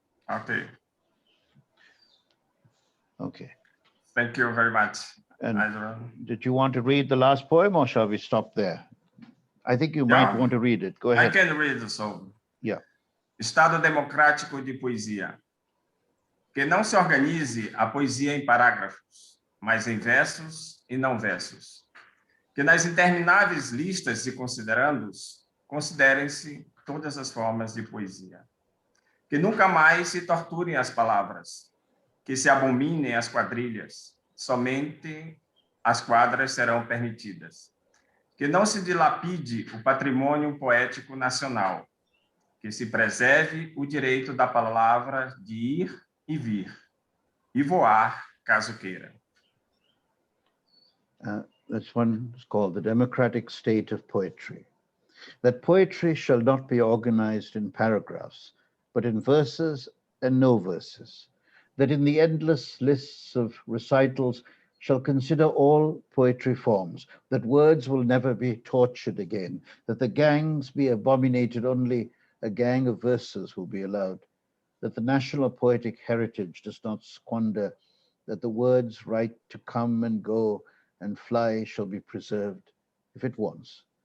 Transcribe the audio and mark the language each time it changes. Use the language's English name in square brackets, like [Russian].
[English] Okay. Okay. Thank you very much. And Indran. did you want to read the last poem or shall we stop there? I think you might want to read it. Go ahead. I can read the song. Yeah. [Portuguese] Estado democrático de poesia. Que não se organize a poesia em parágrafos, mas em versos e não versos. Que nas intermináveis listas de considerandos, considerem-se todas as formas de poesia. Que nunca mais se torturem as palavras, que se abominem as quadrilhas, somente as quadras serão permitidas. Que não se dilapide o patrimônio poético nacional, que se preserve o direito da palavra de ir e vir, e voar, caso queira. [English] This one is called The Democratic State of Poetry. That poetry shall not be organized in paragraphs, but in verses and no verses. That in the endless lists of recitals shall consider all poetry forms, that words will never be tortured again, that the gangs be abominated, only a gang of verses will be allowed, that the national poetic heritage does not squander, that the words right to come and go and fly shall be preserved if it wants.